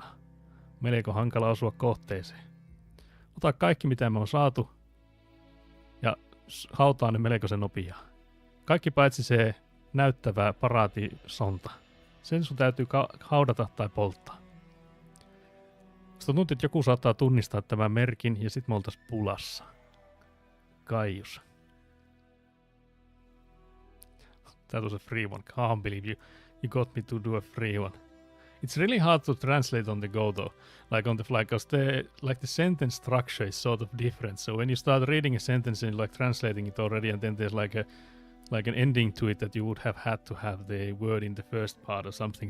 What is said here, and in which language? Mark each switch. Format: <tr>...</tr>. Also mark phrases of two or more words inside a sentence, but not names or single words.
<fi>Melko hankala osua kohteeseen. Ota kaikki mitä me on saatu ja hautaa ne melkoisen nopeaa. Kaikki paitsi se näyttävä paraatisonta. Sen sun täytyy haudata tai polttaa. Sitten tuntuu, että joku saattaa tunnistaa tämän merkin ja sit me oltais pulassa. Kaius.</fi> <en>That was a free one. Can't believe you got me to do a free one. It's really hard to translate on the go though, like on the fly, because the sentence structure is sort of different. So when you start reading a sentence and like translating it already, and then there's like an ending to it that you would have had to have the word in the first part or something.</en>